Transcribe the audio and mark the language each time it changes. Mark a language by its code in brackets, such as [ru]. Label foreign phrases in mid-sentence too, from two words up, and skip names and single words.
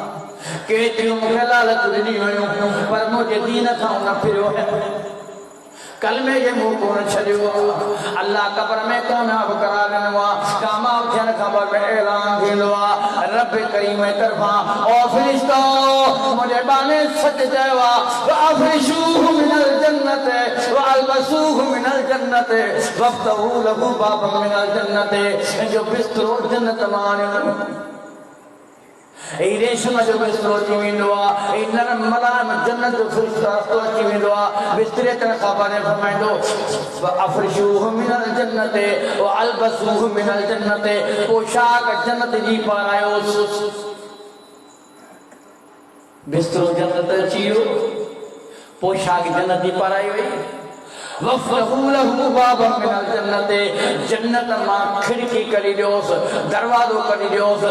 [sd] केतिरियूं मूंखे लालच ॾिनी हुयूं, पर मुंहिंजे दीन खां न फिरियो है, कलमे जे मुंहुं कोन छॾियो। अल्लाह क़ब्र में कामयाब करार ॾिनो आहे। कामयाब थियण खां पोइ ऐलान थींदो आहे रब करीम जे तरफ़ां, ओ फ़रिश्तो मुंहिंजे बाने सच चयो आहे, [ar] أفرشوه من الجنة وألبسوه من الجنة وافتحوا له بابا من الجنة. [sd] जो बिस्तरो जन्नत मां आणियो, रेशम जो बिस्तरो थी वेंदो आहे, नरम मलाम जन्नत जो फ़रिश्तो अची वेंदो आहे। बिस्तरे ते ख़बर फरमाईंदो [ar] أفرشوه من الجنة وألبسوه من الجنة, [sd] पोशाक जन्नत जी पारायोसि। बिस्तरो जन्नत अची वियो, पोशाक जन्नत जी पाराई वई। [ar] وافتحوا له بابا من الجنة, [sd] जन्नत मां खिड़की कढी ॾियोसि, दरवाज़ो कढी ॾियोसि।